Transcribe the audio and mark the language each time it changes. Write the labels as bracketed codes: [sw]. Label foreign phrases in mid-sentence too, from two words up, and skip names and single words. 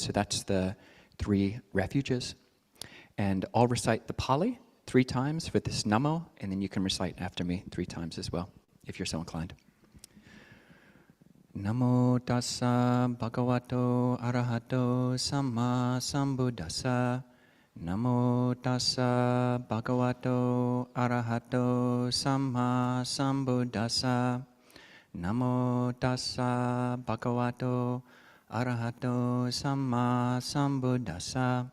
[en] So that's the 3 refuges. And I'll recite the Pali 3 times for this Namo, and then you can recite after me 3 times as well, if you're so inclined. [pi] Namo tassa bhagavato arahato samma sambuddhassa. Namo tassa bhagavato arahato samma sambuddhassa. Namo tassa bhagavato arahato samma sambuddhassa.